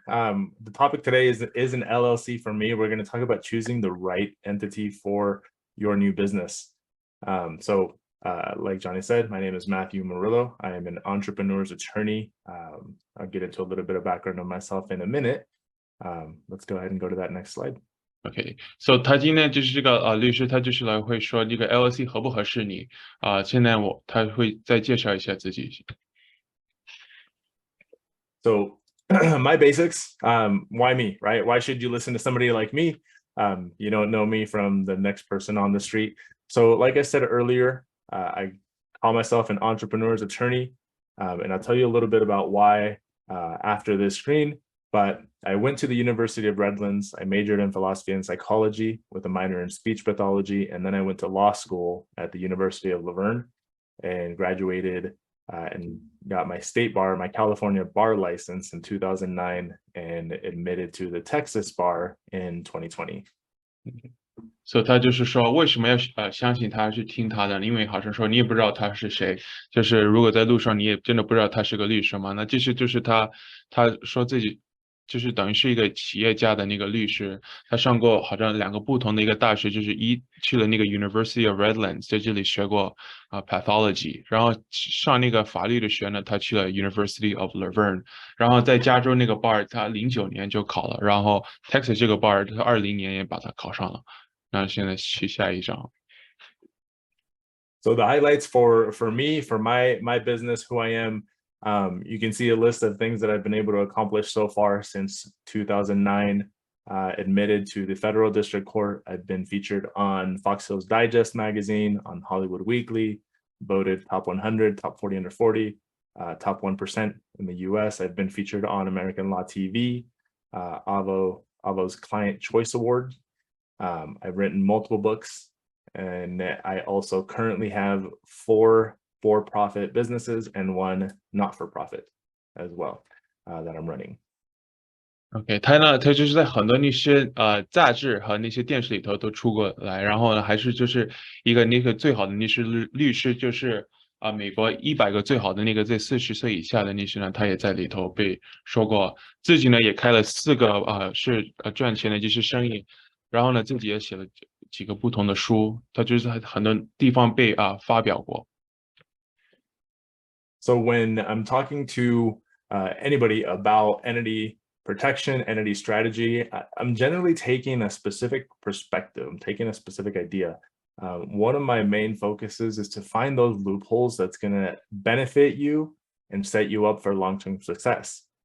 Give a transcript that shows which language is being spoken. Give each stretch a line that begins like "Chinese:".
English: The topic today is an LLC for me. We're going to talk about choosing the right entity for your new business. Like Johnny said, my name is Matthew Murillo. I am an entrepreneur's attorney. I'll get into a little bit of background on myself in a minute. Let's go ahead and go to that next slide.
Chinese: OK，so 他今天就是这个律师，他就是来会说这个 LLC 合不合适你现在他会再介绍一下自己。
English: So my basics, why me, right? Why should you listen to somebody like me? You don't know me from the next person on the street. So like I said earlier, I call myself an entrepreneur's attorney, and I'll tell you a little bit about why after this screen. But I went to the University of Redlands. I majored in philosophy and psychology with a minor in speech pathology. And then I went to law school at the University of Laverne and graduated and got my state bar, my California bar license in 2009 and admitted to the Texas bar in 2020.
Chinese: So 他就是说为什么要相信他是听他的，因为好像说你也不知道他是谁，就是如果在路上你也真的不知道他是个律师嘛，那这是就是他说自己就是等于是一个企业家的那个律师，他上过好像2个不同的一个大学，就是去了那个 University of Redlands， 在这里学过pathology， 然后上那个法律的学呢，他去了 University of Laverne， 然后在加州那个 bar 他09年就考了，然后 Texas 这个 bar 他20年也把他考上了。那现在去下一张。
English: So the highlights for me, for my business, who I am, you can see a list of things that I've been able to accomplish so far since 2009. Admitted to the Federal District Court. I've been featured on Fox Hills Digest magazine, on Hollywood Weekly, voted top 100, top 40 under 40, top 1% in the US. I've been featured on American Law TV, Avo's Client Choice Award. I've written multiple books, and I also currently have 4 for-profit businesses and 1 not-for-profit as well that I'm running.
Chinese: OK， 他就是在很多那些杂志和那些电视里头都出过来，然后呢还是就是一个那个最好的那是律师，就是美国100个最好的那个在40岁以下的律师呢，他也在里头被说过，自己呢也开了4个是赚钱的这些生意。然后呢，自己也写了几个不同的书，他就是在很多地方被发表过。
English: So when I'm talking to anybody about entity protection, entity strategy, I'm generally taking a specific perspective. I'm taking a specific idea. One of my main focuses is to find those loopholes that's going to benefit you and set you up for long-term success.